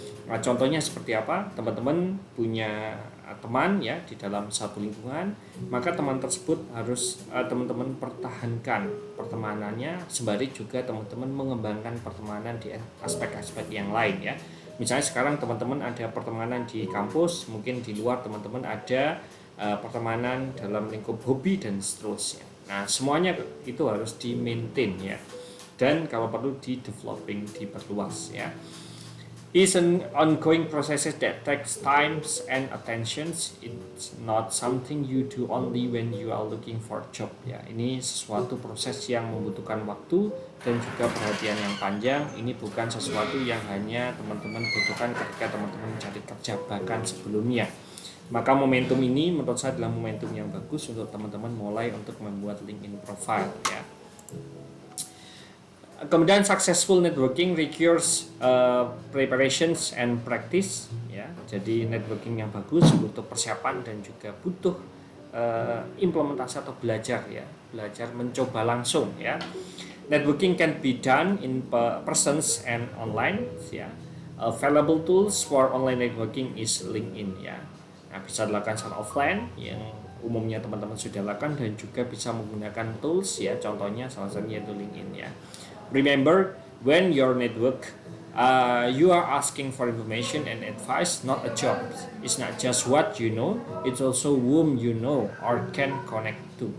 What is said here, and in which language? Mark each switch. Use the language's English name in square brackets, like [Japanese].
[Indonesian] Nah, contohnya seperti apa? Teman-teman punya teman ya di dalam satu lingkungan, maka teman tersebut harus teman-teman pertahankan pertemanannya, sembari juga teman-teman mengembangkan pertemanan di aspek-aspek yang lain ya. Misalnya sekarang teman-teman ada pertemanan di kampus, mungkin di luar teman-teman ada pertemanan dalam lingkup hobi dan seterusnya. Nah, semuanya itu harus di-maintain ya. Dan kalau perlu di-developing, diperluas ya. [English] It's an ongoing process that takes time and attention. It's not something you do only when you are looking for a job ya. [Indonesian] Ini sesuatu proses yang membutuhkan waktu dan juga perhatian yang panjang. Ini bukan sesuatu yang hanya teman-teman butuhkan ketika teman-teman mencari kerja, bahkan sebelumnya. Maka momentum ini menurut saya adalah momentum yang bagus untuk teman-teman mulai untuk membuat LinkedIn profile ya. [English] Kemudian successful networking requires preparations and practice ya. [Indonesian] Jadi networking yang bagus butuh persiapan dan juga butuh implementasi atau belajar ya, belajar mencoba langsung ya. [English] Networking can be done in persons and online ya. Available tools for online networking is LinkedIn ya. [Indonesian] Nah, bisa dilakukan secara offline yang umumnya teman-teman sudah lakukan dan juga bisa menggunakan tools ya. Contohnya salah satunya itu LinkedIn ya. [English] Remember, when your network, you are asking for information and advice, not a job. It's not just what you know, it's also whom you know or can connect to.